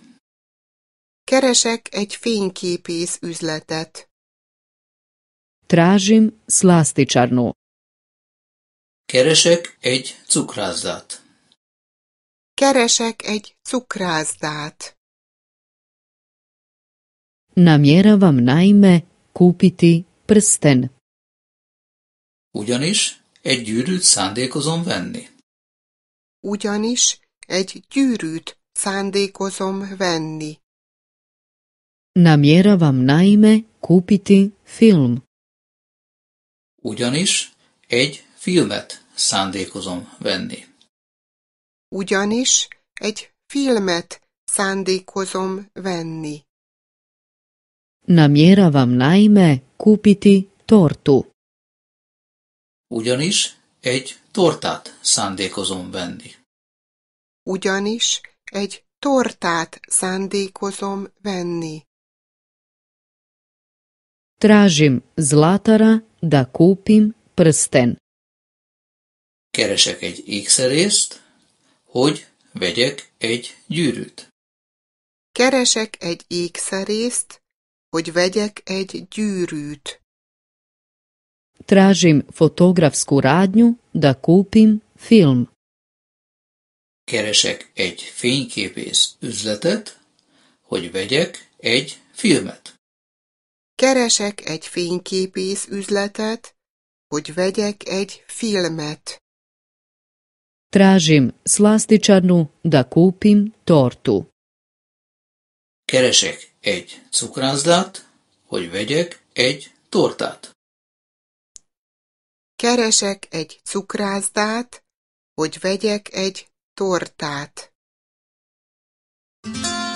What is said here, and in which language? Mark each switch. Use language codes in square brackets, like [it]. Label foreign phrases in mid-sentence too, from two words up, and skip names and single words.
[hu] Keresek egy fényképész üzletet. [hr] Tražim slastičarnu. [hu] Keresek egy cukrászdát. Keresek egy cukrászdát. [hr] Namjeravam naime kupiti prsten. [hu] Ugyanis egy gyűrűt szándékozom venni. Ugyanis egy gyűrűt szándékozom venni. [hr] Namjeravam naime kupiti film. [hu] Ugyanis egy filmet szándékozom venni. Ugyanis egy filmet szándékozom venni. [hr] Namjeravam naime kupiti tortu. [hu] Ugyanis egy tortát szándékozom venni. Ugyanis egy tortát szándékozom venni. [hr] Tražim zlatara da kupim prsten. [hu] Keresek egy ékszerészt, hogy vegyek egy gyűrűt. Keresek egy ékszerészt, hogy vegyek egy gyűrűt. [hr] Tražim fotografsku radnju da kupim film. [hu] Keresek egy fényképész üzletet, hogy vegyek egy filmet. Keresek egy fényképész üzletet, hogy vegyek egy filmet. [hr] Tražim slastičarnu da kupim tortu. [hu] Keresek egy cukrászdát, hogy vegyek egy tortát. Keresek egy cukrászdát, hogy vegyek egy tortát.